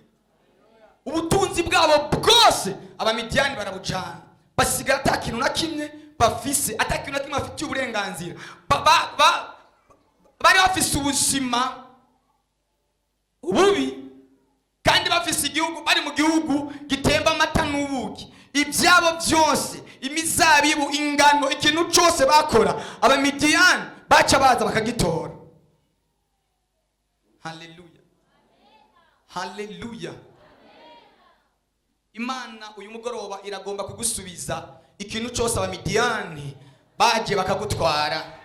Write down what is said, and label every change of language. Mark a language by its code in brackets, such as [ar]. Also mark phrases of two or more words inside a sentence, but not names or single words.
[rn] Ubutunzi bwabo bwose abamidiyani barabujana, basigara ata kintu na kimwe bafise, ata kintu na kimwe bafite uburenganzira. Bari bafise ubuzima ububi kandi bafise igihugu, bari mu gihugu gitemba amata n'ubuki. Ibyabo byose, imizabibu, ingano, ikintu cyose bakora abamidiyani baca baza bakagitora. Haleluya. Haleluya. Imana uyu mugoroba iragomba kugusubiza ikintu cyose abamidiyani baje bakagutwara.